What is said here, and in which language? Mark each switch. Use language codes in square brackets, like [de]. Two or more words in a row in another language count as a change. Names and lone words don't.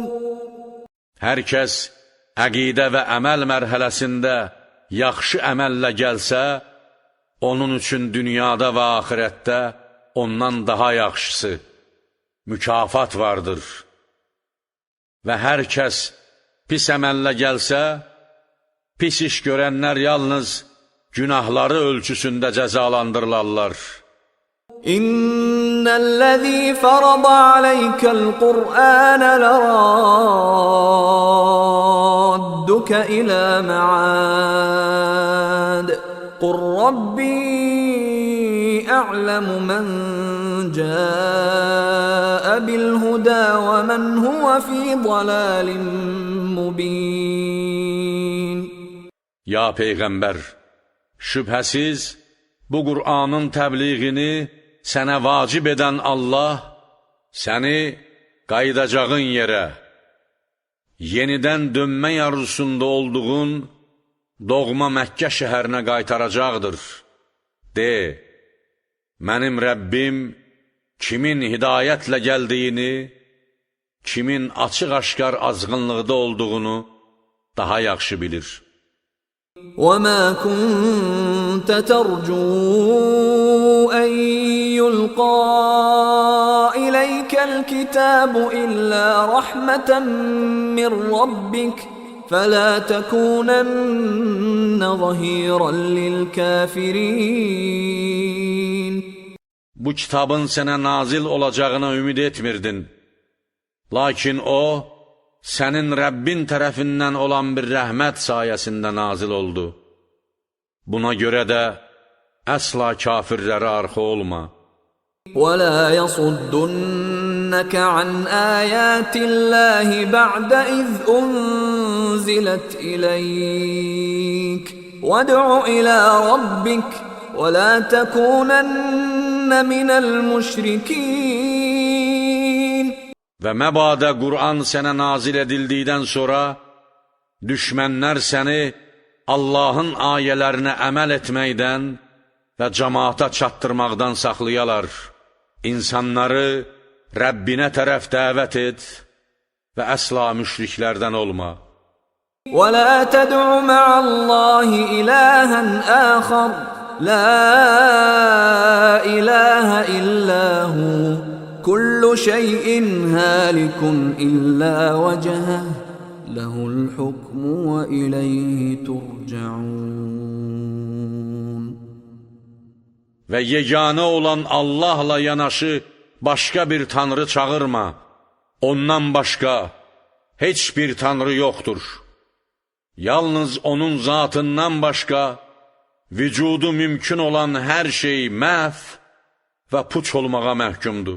[az] Hər kəs əqidə və əməl mərhələsində yaxşı əməllə gəlsə, onun üçün dünyada və axirətdə ondan daha yaxşısı, mükafat vardır. Və hər kəs pis əməllə gəlsə, pis iş görənlər yalnız günahları ölçüsündə cəzalandırılarlar. [ar] إن الذي فرض عليك القرآن لرادك إلى معاد. قل ربي أعلم من جاء بالهدى ومن هو في ضلال مبين. [az] Ya Peyğəmbər, şübhəsiz bu Qur'anın təbliğini sənə vacib edən Allah səni qayıdacağın yerə, yenidən dönmə arzusunda olduğun doğma Məkkə şəhərinə qaytaracaqdır. De, mənim Rəbbim kimin hidayətlə gəldiyini, kimin açıq-aşkar azğınlıqda olduğunu daha yaxşı bilir. [ar] وَمَا كُنْتَ تَرْجُو أَنْ يُلْقَى إِلَيْكَ الْكِتَابُ إِلَّا رَحْمَةً مِّنْ رَبِّكَ فَلَا تَكُونَنَّ ظَهِيرًا لِلْكَافِرِينَ. [az] Bu kitabın sənə nazil olacağına ümid etmirdin. Lakin o, sənin Rəbbin tərəfindən olan bir rəhmət sayəsində nazil oldu. Buna görə də əsla kafirlərə arxa olma. [ar] وَلَا يَصُدُّنَّكَ عَنْ آيَاتِ اللَّهِ بَعْدَ إِذْ أُنْزِلَتْ إِلَيْكَ وَادْعُ إِلَى رَبِّكَ وَلَا تَكُونَنَّ مِنَ الْمُشْرِكِينَ. [az] Və məbadə Qur'an sənə nazil edildikdən sonra, düşmənlər səni Allahın ayələrinə əməl etməkdən və cəmaata çatdırmaqdan saxlayalar. İnsanları Rəbbinə tərəf dəvət et və əsla müşriklərdən olma. [ar] وَلَا تَدْعُ مَعَ اللَّهِ إِلَٰهًا آخَرَ لَا إِلَٰهَ إِلَّا هُوَ كُلُّ شَيْءٍ هَالِكٌ إِلَّا وَجْهَهُ لَهُ الْحُكْمُ وَإِلَيْهِ تُرْجَعُونَ. [az] Və yeganə olan Allahla yanaşı başqa bir tanrı çağırma. Ondan başqa heç bir tanrı yoxdur. Yalnız onun zatından başqa vücudu mümkün olan hər şey məhv və puç olmağa məhkumdur.